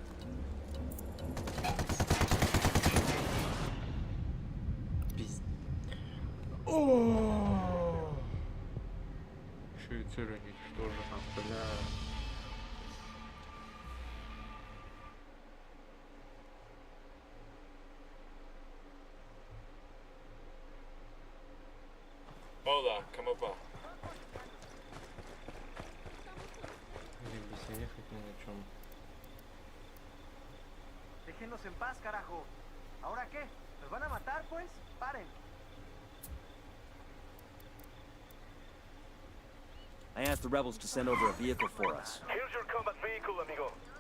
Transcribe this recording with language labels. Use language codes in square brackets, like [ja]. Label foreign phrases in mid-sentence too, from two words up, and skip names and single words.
[ru] Швейцар уничтожена, бля. [es] Hola, ¿cómo va? [ru] Блин, без ехать ни на чем. [es] Déjenos en paz, carajo. ¿Ahora qué? ¿Nos van a matar, pues? Paren. [en] I asked the rebels to send over a vehicle for us. Here's your combat vehicle, amigo.